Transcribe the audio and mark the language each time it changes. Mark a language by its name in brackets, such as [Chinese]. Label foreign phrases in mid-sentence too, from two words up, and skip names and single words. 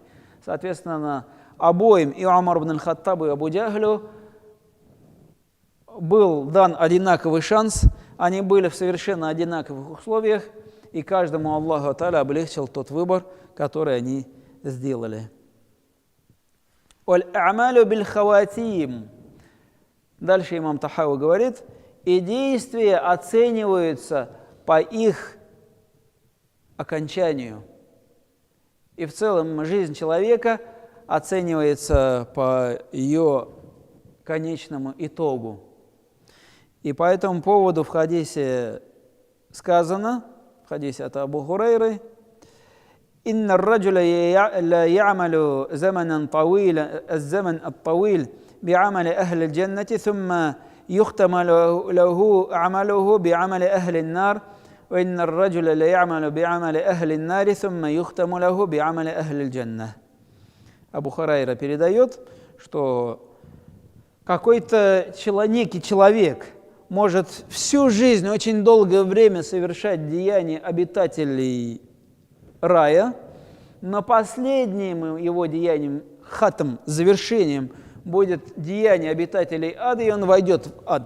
[Russian] Соответственно, обоим, и Умар ибн аль-Хаттабу, и Абу Джахлю, был дан одинаковый шанс, они были в совершенно одинаковых условиях, и каждому Аллаху Тааля облегчил тот выбор, который они сделали. [Arabic] «والأعمال بالخواتيم». [Russian] Дальше имам Тахави говорит, и действия оцениваются по их окончанию. И в целом жизнь человека оценивается по ее конечному итогу. И по этому поводу в хадисе сказано, в хадисе от Абу Хурайры, [Arabic] «إن الرجل ليعمل زمانا طويلا الزمن الطويل بعمل أهل الجنة ثم يختم له عمله بعمل أهل النار وإن الرجل ليعمل بعمل أهل النار ثم يختم له بعمل أهل الجنة». [Russian] Абу Хурайра передает, что какой-то некий человек может всю жизнь, очень долгое время совершать деяния обитателей рая, но последним его деянием, хатом, завершением, будет деяние обитателей ада, и он войдет в ад.